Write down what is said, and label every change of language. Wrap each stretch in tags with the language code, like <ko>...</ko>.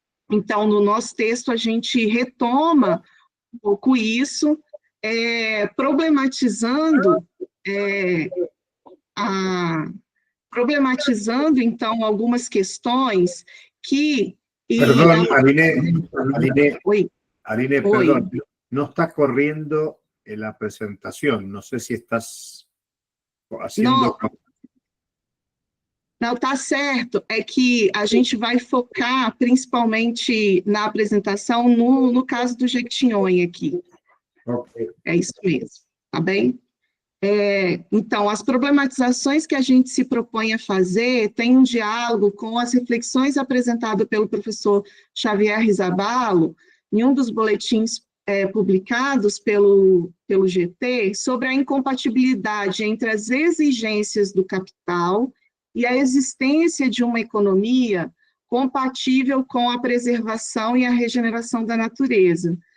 <pt>Então, no nosso texto, a gente retoma um pouco isso, problematizando, então, algumas questões que...</pt> <es>Perdón, Aline, perdón,</es> <pt>Oi.</pt> <es>no está corriendo la presentación, no sé si estás haciendo...</es> <pt>Não, tá certo, é que a gente vai focar principalmente na apresentação no caso do Jequitinhonha aqui.</pt> <en>Okay.</en> <pt>É isso mesmo, tá bem? Então, as problematizações que a gente se propõe a fazer tem um diálogo com as reflexões apresentadas pelo professor Xavier Rizabalo, em um dos boletins publicados pelo GT, sobre a incompatibilidade entre as exigências do capital e a existência de uma economia compatível com a preservação e a regeneração da natureza.</pt>